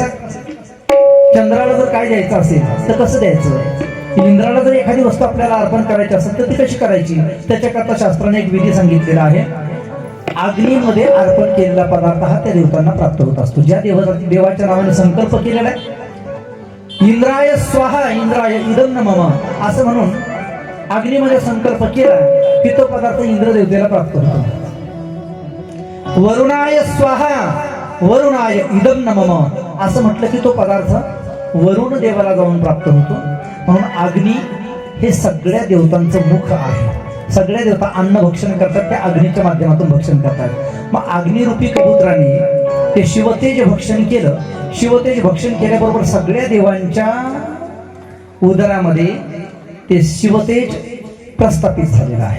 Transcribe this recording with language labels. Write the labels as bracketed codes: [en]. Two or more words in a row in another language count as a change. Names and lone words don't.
[mr] चंद्राला जर काय द्यायचं असेल तर कसं द्यायचं? इंद्राला जर एखादी वस्तू आपल्याला अर्पण करायची असेल तर ती कशी करायची? त्याच्याकरता शास्त्राने एक विधी सांगितलेला आहे. अग्नीमध्ये अर्पण केलेला पदार्थ हा त्या देवतांना प्राप्त होत असतो. ज्या देवाच्या नावाने संकल्प केलेला आहे, [sa] इंद्राय स्वाहा इंद्राय इदं नमः [mr] असं म्हणून अग्नीमध्ये संकल्प केला की तो पदार्थ इंद्रदेवतेला प्राप्त होतो. [sa] वरुणाय स्वाहा वरुणाय इदं नमः [mr] असं म्हटलं की तो पदार्थ वरुण देवाला जाऊन प्राप्त होतो. म्हणून अग्नी हे सगळ्या देवतांचं मुख आहे. सगळ्या देवता अन्न भक्षण करतात, त्या अग्नीच्या माध्यमातून भक्षण करतात. मग अग्निरूपी कबुतराने ते शिवतेज भक्षण केलं. शिवतेज भक्षण केल्याबरोबर सगळ्या देवांच्या उदरामध्ये ते शिवतेज प्रस्थापित झालेलं आहे.